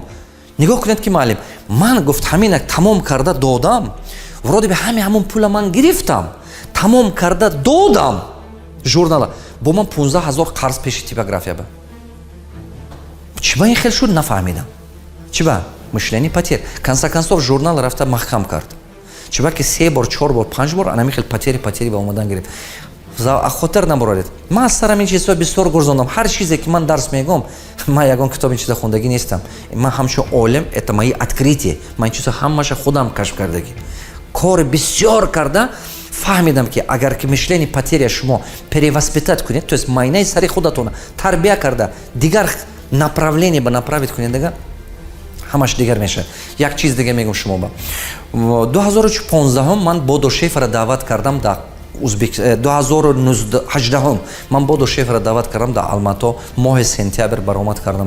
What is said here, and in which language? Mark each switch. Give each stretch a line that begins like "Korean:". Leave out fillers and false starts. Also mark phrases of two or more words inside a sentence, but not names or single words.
Tajik: Нигоҳ кунед ки маълим, ман гуфт ҳаминак тамом карда додам.
Russian: Вроде би
Tajik: ҳамон пула ман гирифтам. Тамом карда додам. Журнала бо ман $15,000 қарз пеши типография ба. Чӣ ба ин хел шуд нафаҳмидам. Чӣ ба? Мишлени патер.
Russian: Конца концов
Tajik: журнал рафта маҳкам кард. Чӣ ба ки 3 бор, 4 бор, 5 бор анами хел патери ба омадан гирифт. Хотир набароед. Ман аз сарам ин чизҳо бисёр гурзондам. Ҳар чизе ки ман дарс мегӯям, ман ягон китоб ин чиза хондагӣ нестам. Ман ҳамчун олим,
Russian: это мои открытия.
Tajik: Ман ин чизҳо ҳамаша худам кашф кардагӣ. Кори бисёр карда фаҳмидам ки агар ки мишлени патерия шумо перевоспитат кунед,
Russian: то есть
Tajik: майнаи сари худатона тарбия карда, дигар направление ба направить кунед дега ҳамаш дигар мешавад. Як чиз дига мегум шумо ба 2015 ман Бодо Шефера даъват кардам дар 2018 ман Бодо Шефера даъват кардам дар Алмато моҳи сентябр баромад кардам.